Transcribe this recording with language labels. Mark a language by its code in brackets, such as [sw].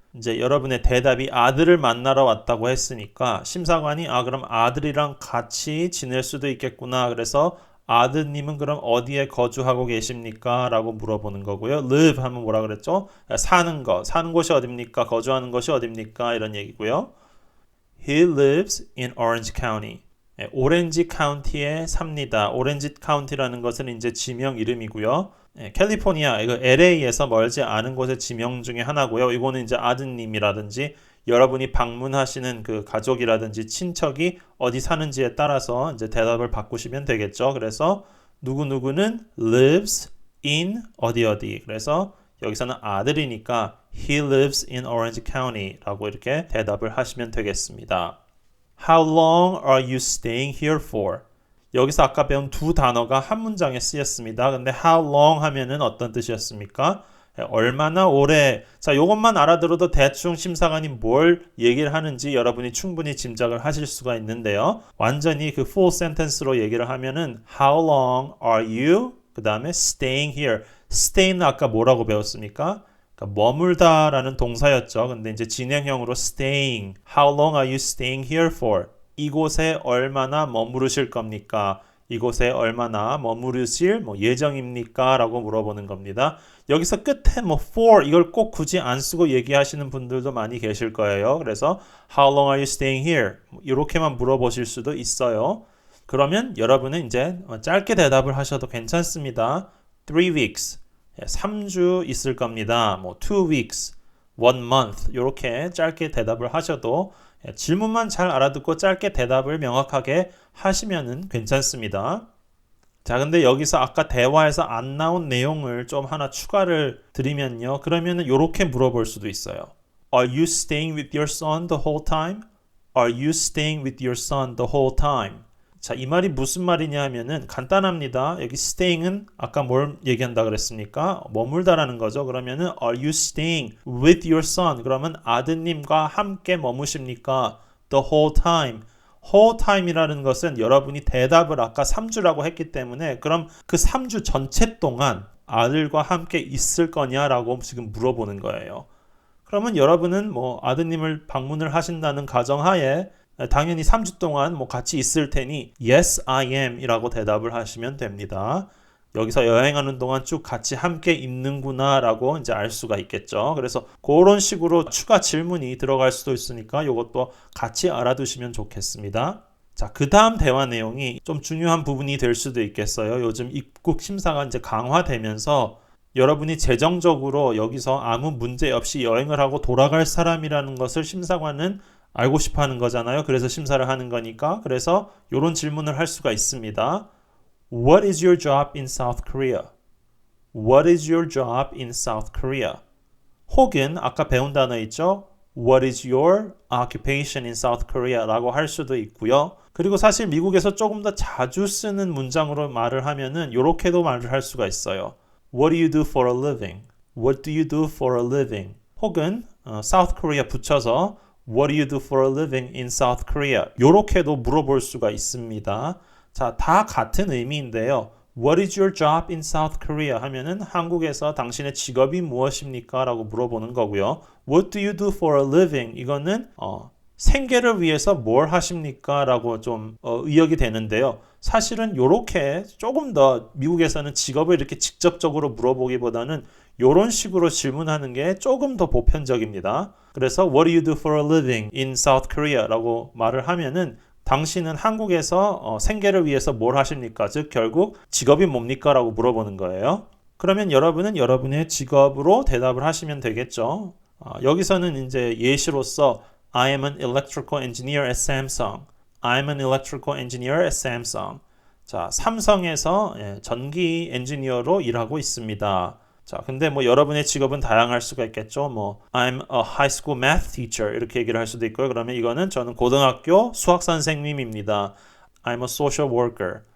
[ko] 이제 여러분의 대답이 아들을 만나러 왔다고 했으니까 심사관이 그럼 아들이랑 같이 지낼 수도 있겠구나. 그래서 아드님은 그럼 어디에 거주하고 계십니까? 라고 물어보는 거고요. live 하면 뭐라 그랬죠? 사는 곳이 어딥니까? 거주하는 것이 어딥니까? 이런 얘기고요. [en] He lives in Orange County. [ko] 오렌지 카운티에 삽니다. 오렌지 카운티라는 것은 이제 지명 이름이고요. 캘리포니아, 이거 LA에서 멀지 않은 곳의 지명 중에 하나고요. 이거는 이제 아드님이라든지 여러분이 방문하시는 그 가족이라든지 친척이 어디 사는지에 따라서 이제 대답을 바꾸시면 되겠죠. 그래서 누구누구는 [en] lives in [ko] 어디. 그래서 여기서는 아들이니까 [en] he lives in Orange County [ko] 라고 이렇게 대답을 하시면 되겠습니다. [en] How long are you staying here for? [ko] 여기서 아까 배운 두 단어가 한 문장에 쓰였습니다. 근데 how long 하면은 어떤 뜻이었습니까? 얼마나 오래. 자, 이것만 알아들어도 대충 심사관이 뭘 얘기를 하는지 여러분이 충분히 짐작을 하실 수가 있는데요. 완전히 그 [en] full sentence로 [ko] 얘기를 하면은 [en] how long are you? [ko] 그 다음에 staying here. stay는 아까 뭐라고 배웠습니까? 그러니까 머물다라는 동사였죠. 근데 이제 진행형으로 staying. [en] How long are you staying here for? [ko] 이곳에 얼마나 머무르실 겁니까? 이곳에 얼마나 머무르실 예정입니까? 라고 물어보는 겁니다. 여기서 끝에 for 이걸 꼭 굳이 안 쓰고 얘기하시는 분들도 많이 계실 거예요. [en] 그래서 How long are you staying here? [ko] 이렇게만 물어보실 수도 있어요. 그러면 여러분은 이제 짧게 대답을 하셔도 괜찮습니다. [en] 3 weeks. [ko] 3주 있을 겁니다. [en] 2 weeks, 1 month [ko] 이렇게 짧게 대답을 하셔도 질문만 잘 알아듣고 짧게 대답을 명확하게 하시면은 괜찮습니다. 자, 근데 여기서 아까 대화에서 안 나온 내용을 좀 하나 추가를 드리면요. 그러면은 이렇게 물어볼 수도 있어요. [en] Are you staying with your son the whole time? Are you staying with your son the whole time? [ko] 자, 이 말이 무슨 말이냐 하면은 간단합니다. 여기 staying은 아까 뭘 얘기한다 그랬습니까? 머물다라는 거죠. 그러면은 [en] are you staying with your son? [ko] 그러면 아드님과 함께 머무십니까? [en] The whole time. [ko] whole time이라는 것은 여러분이 대답을 아까 3주라고 했기 때문에 그럼 그 3주 전체 동안 아들과 함께 있을 거냐라고 지금 물어보는 거예요. 그러면 여러분은 아드님을 방문을 하신다는 가정하에 당연히 3주 동안 같이 있을 테니 [en] Yes, I am [ko] 이라고 대답을 하시면 됩니다. 여기서 여행하는 동안 쭉 같이 함께 있는구나 라고 이제 알 수가 있겠죠. 그래서 그런 식으로 추가 질문이 들어갈 수도 있으니까 이것도 같이 알아두시면 좋겠습니다. 자, 그 다음 대화 내용이 좀 중요한 부분이 될 수도 있겠어요. 요즘 입국 심사가 이제 강화되면서 여러분이 재정적으로 여기서 아무 문제 없이 여행을 하고 돌아갈 사람이라는 것을 심사관은 알고 싶어 하는 거잖아요. 그래서 심사를 하는 거니까. 그래서 이런 질문을 할 수가 있습니다. [en] What is your job in South Korea? What is your job in South Korea? [ko] 혹은 아까 배운 단어 있죠? [en] What is your occupation in South Korea? [ko] 라고 할 수도 있고요. 그리고 사실 미국에서 조금 더 자주 쓰는 문장으로 말을 하면은 이렇게도 말을 할 수가 있어요. [en] What do you do for a living? What do you do for a living? [ko] 혹은 [en] South Korea [ko] 붙여서 [en] What do you do for a living in South Korea? [ko] 이렇게도 물어볼 수가 있습니다. 자, 다 같은 의미인데요. [en] What is your job in South Korea? [ko] 하면은 한국에서 당신의 직업이 무엇입니까? 라고 물어보는 거고요. [en] What do you do for a living? [ko] 이거는 생계를 위해서 뭘 하십니까? 라고 좀 의역이 되는데요. 사실은 이렇게 조금 더 미국에서는 직업을 이렇게 직접적으로 물어보기보다는 이런 식으로 질문하는 게 조금 더 보편적입니다. 그래서 [en] What do you do for a living in South Korea? [ko] 라고 말을 하면은 당신은 한국에서 생계를 위해서 뭘 하십니까? 즉 결국 직업이 뭡니까? 라고 물어보는 거예요. 그러면 여러분은 여러분의 직업으로 대답을 하시면 되겠죠. 여기서는 이제 예시로서 [en] I am an electrical engineer at Samsung. I'm an electrical engineer at Samsung. [ko] 자, 삼성에서 전기 엔지니어로 일하고 있습니다. 자, 근데 뭐 여러분의 직업은 다양할 수가 있겠죠. 뭐 [en] I'm a high school math teacher [ko] 이렇게 얘기를 할 수도 있고요. 그러면 이거는 저는 고등학교 수학 선생님입니다. [en] I'm a social worker.